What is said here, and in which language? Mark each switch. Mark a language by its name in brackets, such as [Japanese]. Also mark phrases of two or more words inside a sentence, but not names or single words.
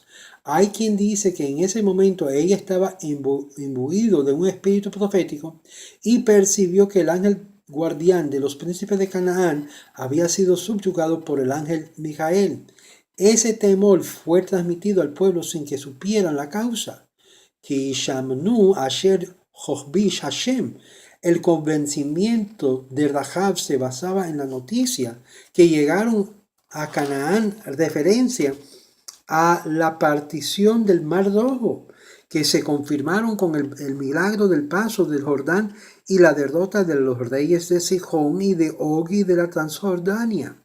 [Spanish] Hay quien dice que en ese momento ella estaba imbuido de un espíritu profético y percibió que el ángel guardián de los príncipes de Canaán había sido subyugado por el ángel Mijael. Ese temor fue transmitido al pueblo sin que supieran la causa. [Hebrew] כי שמענו אשר הוביש ה. [Spanish] El convencimiento de Rahab se basaba en la noticia que llegaron a Canaán, referencia a la partición del Mar Rojo, que se confirmaron con el milagro del paso del Jordán y la derrota de los reyes de Sihón y de Og y de la Transjordania.